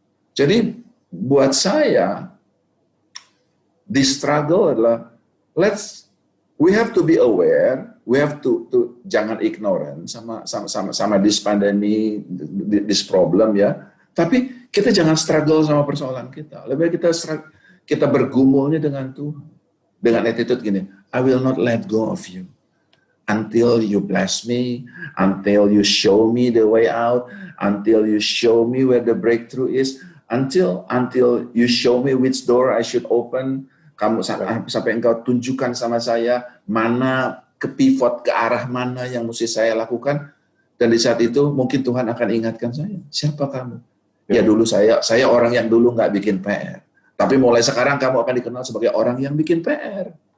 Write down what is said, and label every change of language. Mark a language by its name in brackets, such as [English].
[Indonesian] Jadi buat saya [English] the struggle adalah we have to be aware, we have to jangan ignorant sama this pandemi, this problem ya. [Indonesian] Tapi kita jangan struggle sama persoalan kita. Lebih baik kita bergumulnya dengan Tuhan. Dengan attitude gini, [English] I will not let go of you until you bless me, until you show me the way out, until you show me where the breakthrough is. Until you show me which door I should open, [Indonesian] kamu sampai engkau tunjukkan sama saya mana ke pivot ke arah mana yang mesti saya lakukan, dan di saat itu mungkin Tuhan akan ingatkan saya, siapa kamu? Ya dulu saya orang yang dulu nggak bikin PR, tapi mulai sekarang kamu akan dikenal sebagai orang yang bikin PR.